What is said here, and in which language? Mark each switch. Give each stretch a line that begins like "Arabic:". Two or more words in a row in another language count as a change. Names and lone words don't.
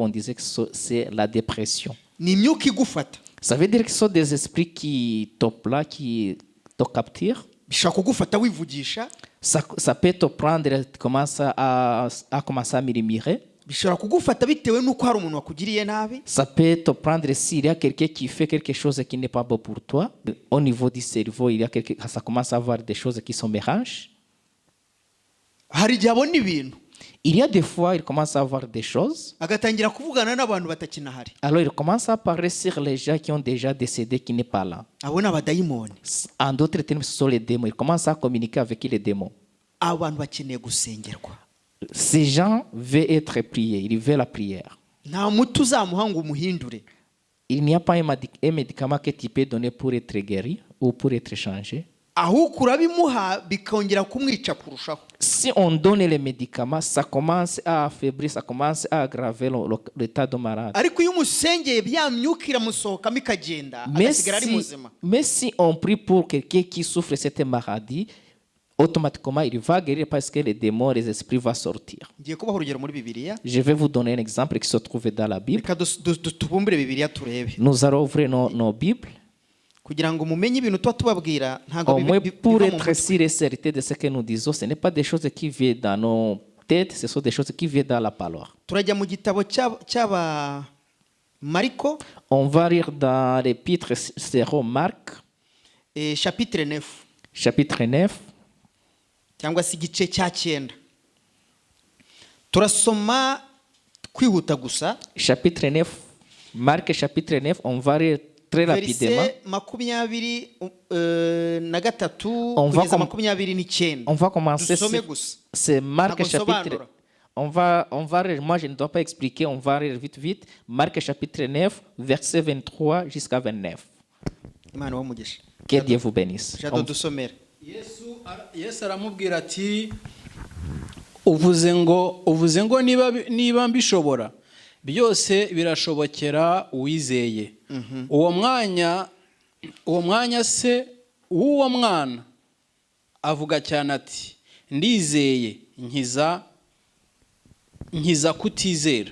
French: On disait que c'est la dépression.
Kinyarwanda: Ni imyuka igufata.
French: Ça veut dire que ce sont des esprits qui t'opla, qui te capturent.
Kinyarwanda: Bishaka kugufata wivugisha.
French: Ça peut te prendre, tu commences à commencer à murmurer.
Kinyarwanda: Bishobora kugufata bitewe nuko hari umuntu wakugiriye nabi.
French: Ça peut te prendre s'il y a quelqu'un qui fait quelque chose qui n'est pas bon pour toi. Au niveau du cerveau, ça commence à avoir des choses qui sont mélanges.
Kinyarwanda: Hari igihe abona ibintu
French: Il y a des fois, il commence à avoir des choses.
Kinyarwanda: agatangira kuvugana n'abantu batakinahari.
French: Alors, il commence à parler sur les gens qui ont déjà décédé, qui n'est pas là.
Kinyarwanda: Abona abadayimoni.
French: En d'autres termes, ce sont les démons. Il commence à communiquer avec les démons.
Kinyarwanda: Abantu bakeneye gusengerwa.
French: Ces gens veulent être priés. Ils veulent la prière.
Kinyarwanda: Nta muti uzamuha ngo umuhindure.
French: Il n'y a pas un médicament que tu peux donner pour être guéri ou pour être changé.
Kinyarwanda: Ahubwo urabimuha bikongera kumwica kurushaho.
French: Si on donne les médicaments, ça commence à affaiblir, ça commence à aggraver l'état de malade.
Kinyarwanda: Ariko iyo umusengeye bya myuka iramusohokamo ikagenda agasigara ari muzima.
French: Mais si on prie pour quelqu'un qui souffre de cette maladie, automatiquement il va guérir parce que les démons, les esprits vont sortir.
Kinyarwanda: Ngiye kubaha urugero muri Bibiliya.
French: Je vais vous donner un exemple qui se trouve dans la Bible.
Kinyarwanda: Reka tubumbire Bibiliya turebe.
French: Nous allons ouvrir nos Bibles.
Kinyarwanda: Kugira ngo mumenye ibintu tuba tubabwira ntago
French: Au moins pour être sûr et certain de ce que nous disons, ce n'est pas des choses qui viennent dans nos têtes, ce sont des choses qui viennent dans la parole.
Kinyarwanda: Turajya mu gitabo cy'aba Mariko.
French: On va lire dans l'épître selon Marc, chapitre 9. chapitre 9.
Kinyarwanda: Cyangwa se igice cya 9. Turasoma kwihuta gusa.
French: Chapitre 9. Marc chapitre 9, on va lire très rapidement. On va commencer. C'est Marc chapitre. On va lire, moi je ne dois pas expliquer, on va lire vite. Marc chapitre 9, verset 23 jusqu'à 29. Que Dieu vous bénisse.
Kinyarwanda: Yesu aramubwira ati uvuze ngo niba mbishobora byose birashobokera uwizeye. Uwo mwanya se w'uwo mwana avuga cyane ati ndizeye nkiza kutizera.